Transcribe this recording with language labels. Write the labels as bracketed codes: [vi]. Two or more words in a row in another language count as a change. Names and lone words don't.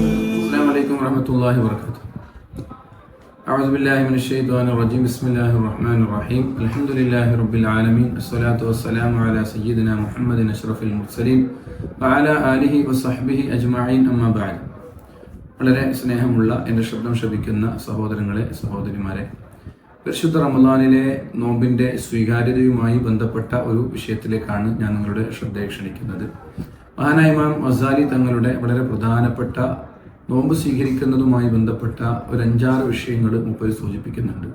[ar] السلام عليكم ورحمة الله وبركاته. أعوذ بالله من الشيطان الرجيم. بسم الله الرحمن الرحيم. الحمد لله رب العالمين. الصلاة والسلام على سيدنا محمد أشرف المرسلين وعلى آله وصحبه أجمعين. أما بعد. [ml] വളരെ സ്നേഹമുള്ള എൻ്റെ ശബ്ദം ശ്രവിക്കുന്ന സഹോദരങ്ങളെ സഹോദരിമാരെ, പരിശുദ്ധ റമദാനിലെ നോമ്പിൻ്റെ സ്വീകാര്യതയുമായി ബന്ധപ്പെട്ട ഒരു വിഷയത്തിലേക്കാണ് ഞാൻ നിങ്ങളുടെ ശ്രദ്ധയെ ക്ഷണിക്കുന്നത്. മഹാനായ ഇമാം ഗസാലി തങ്ങളുടെ വളരെ പ്രധാനപ്പെട്ട നോമ്പ് സ്വീകരിക്കുന്നതുമായി ബന്ധപ്പെട്ട ഒരു 5-6 വിഷയങ്ങൾ മുമ്പ് സൂചിപ്പിക്കുന്നുണ്ട്.